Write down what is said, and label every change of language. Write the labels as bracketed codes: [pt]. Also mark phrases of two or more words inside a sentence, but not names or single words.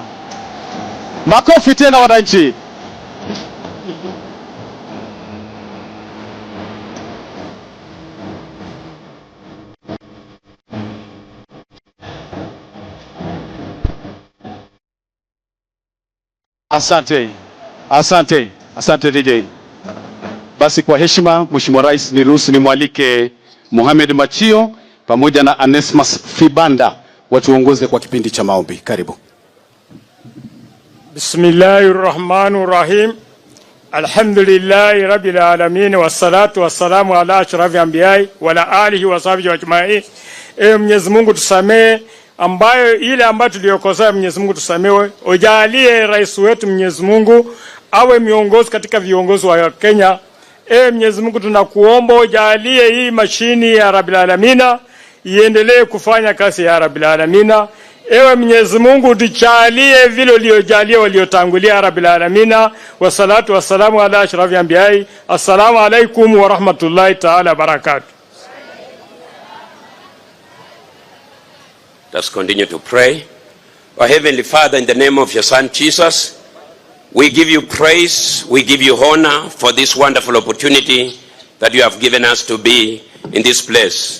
[sw] Makofi tena wananchi. Asante. Asante. Asante DJ. Basi kwa heshima Mheshimiwa Rais, niruhusu nimwalike Mohamed Machio pamoja na Anesmas Fibanda watuongoze kwa kipindi cha maombi. Karibu. [ar] Bismillahirrahmanirrahim. الحمد لله رب العالمين والصلاة والسلام على أشرف الأنبياء وعلى آله وصحبه أجمعين. [sw] Mwenyezi Mungu tusamee ile ambayo tuliyokosea, Mwenyezi Mungu tusamewe. Ujalie rais wetu Mwenyezi Mungu awe miongozi katika viongozi wa Kenya. Mwenyezi Mungu tunakuomba ujalie hii mashini ya [ar] رب العالمين [sw] iendelee kufanya kazi ya [ar] رب العالمين. [sw] Ewe Mwenyezi Mungu tujalie vile uliojalia waliotangulia [ar] رب العالمين. والصلاة والسلام على أشرف الأنبياء السلام عليكم ورحمة الله تعالى وبركاته. [en] Let's continue to pray. Our Heavenly Father, in the name of your Son Jesus, we give you praise, we give you honor for this wonderful opportunity that you have given us to be in this place.